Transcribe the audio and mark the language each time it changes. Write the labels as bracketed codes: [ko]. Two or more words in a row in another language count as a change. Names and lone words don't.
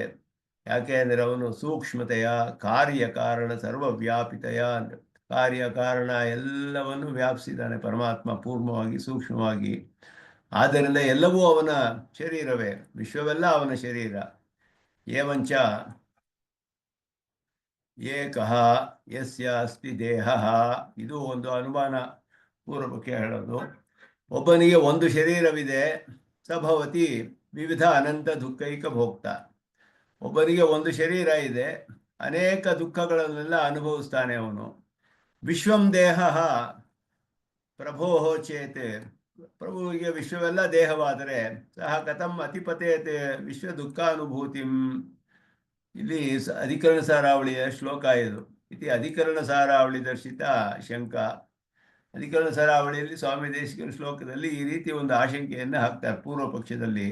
[kn] ಯಾಕೆ ಅಂದರೆ ಅವನು ಸೂಕ್ಷ್ಮತೆಯ ಕಾರ್ಯಕಾರಣ ಸರ್ವವ್ಯಾಪಿತೆಯ, ಕಾರ್ಯಕಾರಣ ಎಲ್ಲವನ್ನು ವ್ಯಾಪಿಸಿದ್ದಾನೆ ಪರಮಾತ್ಮ ಪೂರ್ಣವಾಗಿ ಸೂಕ್ಷ್ಮವಾಗಿ. ಆದ್ದರಿಂದ ಎಲ್ಲವೂ ಅವನ ಶರೀರವೇ, ವಿಶ್ವವೆಲ್ಲ ಅವನ ಶರೀರ. [sa] ಏವಂಚ ಏಕಃ ಯಸ್ಯ ಅಸ್ತಿ ದೇಹಃ. [kn] ಇದು ಒಂದು ಅನುಮಾನ ಪೂರ್ವಕ್ಕೆ ಹೇಳೋದು. ಒಬ್ಬನಿಗೆ ಒಂದು ಶರೀರವಿದೆ, [sa] ಸಭವತಿ ವಿವಿಧ ಅನಂತ ದುಃಖೈಕ ಭೋಕ್ತ. [kn] ಒಬ್ಬನಿಗೆ ಒಂದು ಶರೀರ ಇದೆ, ಅನೇಕ ದುಃಖಗಳನ್ನೆಲ್ಲ ಅನುಭವಿಸ್ತಾನೆ ಅವನು. [sa] ವಿಶ್ವಂ ದೇಹ ಪ್ರಭೋ ಚೇತ್. [kn] ಪ್ರಭುವಿಗೆ ವಿಶ್ವವೆಲ್ಲ ದೇಹವಾದರೆ ಸಹ [sa] ಕಥಂ ಅತಿಪತೇತೆ ವಿಶ್ವ ದುಃಖಾನುಭೂತಿಂ. [kn] ಇಲ್ಲಿ ಅಧಿಕರಣ ಸಾರಾವಳಿಯ ಶ್ಲೋಕ ಇದು. [sa] ಇತಿ ಅಧಿಕರಣ ಸಾರಾವಳಿ ದರ್ಶಿತ ಶಂಕ. [kn] ಅಧಿಕರಣ ಸಾರಾವಳಿಯಲ್ಲಿ ಸ್ವಾಮಿ ದೇಶಿಕನ ಶ್ಲೋಕದಲ್ಲಿ ಈ ರೀತಿ ಒಂದು ಆಶಂಕೆಯನ್ನು ಹಾಕ್ತಾರೆ ಪೂರ್ವ ಪಕ್ಷದಲ್ಲಿ.